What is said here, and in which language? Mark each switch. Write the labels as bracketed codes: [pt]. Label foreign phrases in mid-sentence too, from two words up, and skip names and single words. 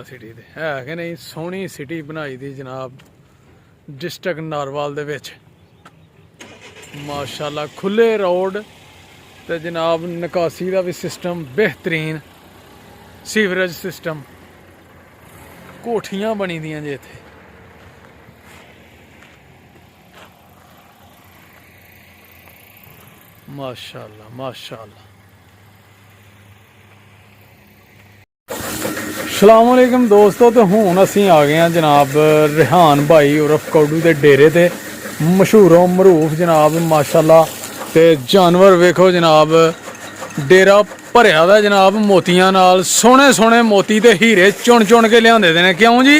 [pa] سٹی دے ہے کہ نہیں سوہنی سٹی بنائی دی جناب ڈسٹرکٹ نارووال دے وچ ماشاءاللہ کھلے روڈ تے جناب نکاسی دا بھی سسٹم بہترین [en] sewerage system [pa] کوٹھیاں بنی دیاں جے ایتھے ماشاءاللہ ماشاءاللہ [ar] السلام عليكم [pa] دوستوں تو ہن اسیں آ گئے ہیں جناب ریحان بھائی عرف کوڈو کے ڈیرے تے مشہورو معروف جناب ماشاءاللہ تے جانور ویکھو جناب ڈیرا بھریا دا جناب موتیاں نال سوہنے سوہنے موتی تے ہیرے چن چن کے لیاندے دے نے کیوں جی